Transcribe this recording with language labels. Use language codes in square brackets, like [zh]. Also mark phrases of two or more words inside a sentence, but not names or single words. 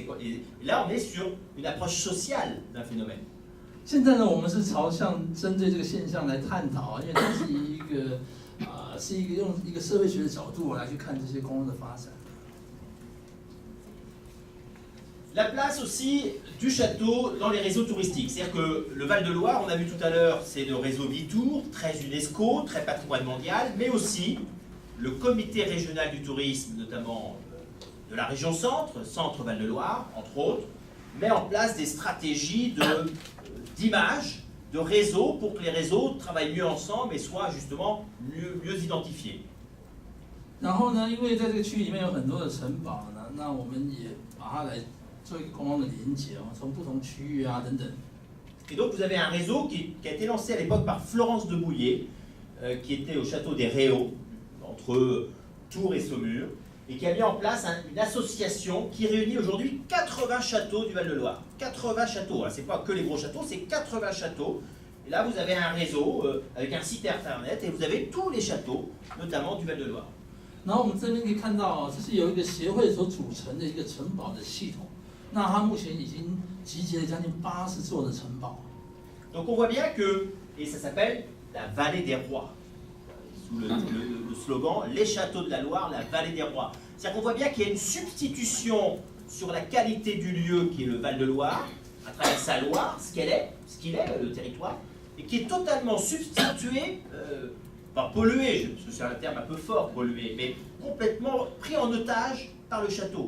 [fr] Et là on est sur une approche sociale d'un phénomène. [zh] 现在呢，我们是朝向针对这个现象来探讨啊，因为它是一个用一个社会学的角度来去看这些公共的发展。 [fr] La place aussi du château dans les réseaux touristiques. C'est-à-dire que le Val-de-Loire, on a vu tout à l'heure, c'est le réseau Vitour, très UNESCO, très patrimoine mondial, mais aussi le comité régional du tourisme, notamment de la région centre, centre Val-de-Loire, entre autres, met en place des stratégies d'image, de réseau, pour que les réseaux travaillent mieux ensemble et soient justement mieux identifiés. [zh] 然后呢，因为在这个区域里面有很多的城堡呢，那我们也把它来做一个公共的连接哦，从不同区域啊等等。 [fr] Et donc vous avez un réseau qui a été lancé à l'époque par Florence de Bouillé, qui était au château des Réaux, entre Tours et Saumur, et qui a mis en place une association qui réunit aujourd'hui 80 châteaux du Val-de-Loire. 80 châteaux, hein. C'est pas que les gros châteaux, c'est 80 châteaux. Et là vous avez un réseau avec un site internet et vous avez tous les châteaux, notamment du Val-de-Loire. [zh] 然后我们这边可以看到哦，这是有一个协会所组成的一个城堡的系统。那它目前已经集结了将近80座的城堡。 [fr] Donc on voit bien que, et ça s'appelle la vallée des rois, sous le slogan les châteaux de la Loire, la vallée des rois. C'est-à-dire qu'on voit bien qu'il y a une substitution sur la qualité du lieu qui est le Val-de-Loire, à travers sa Loire, ce qu'il est, le territoire, et qui est totalement substitué, pas pollué, parce que c'est un terme un peu fort, pollué, mais complètement pris en otage par le château.